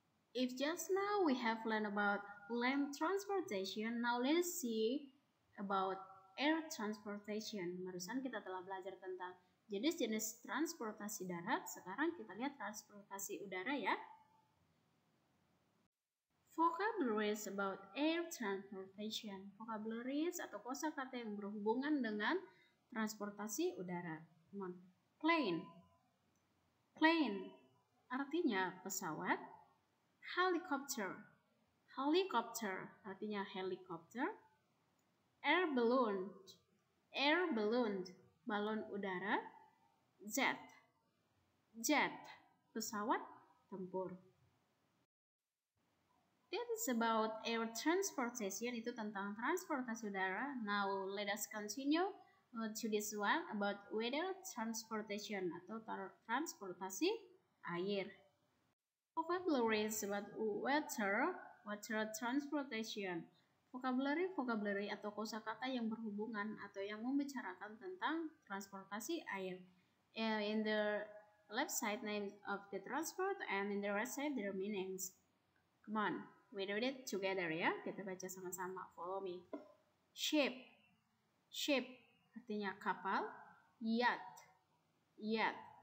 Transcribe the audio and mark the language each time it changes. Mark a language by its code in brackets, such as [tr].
[en] If just now we have learned about land transportation, now let's see about air transportation. [id] Barusan kita telah belajar tentang jenis-jenis transportasi darat, sekarang kita lihat transportasi udara ya. [en] Vocabularies about air transportation. [id] Vocabularies atau kosakata yang berhubungan dengan transportasi udara. [en] Come on. Plane. Plane [id] artinya pesawat. [en] Helicopter. Helicopter [id] artinya helikopter. [en] Air balloon. Air balloon [id] balon udara. [en] Jet. [id] Jet pesawat tempur. [en] That is about air transportation, [id] itu tentang transportasi udara. [en] Now let us continue to this one about weather transportation [id] atau transportasi air. [en] Vocabularies about water transportation. [id] Vocabulary atau kosakata yang berhubungan atau yang membicarakan tentang transportasi air. [en] In the left side name of the transport and in the right side their meanings. Come on. We read it together ya. [id] Kita baca sama-sama. [en] Follow me. Ship. Ship [id] artinya kapal. [en] Yacht. Yacht.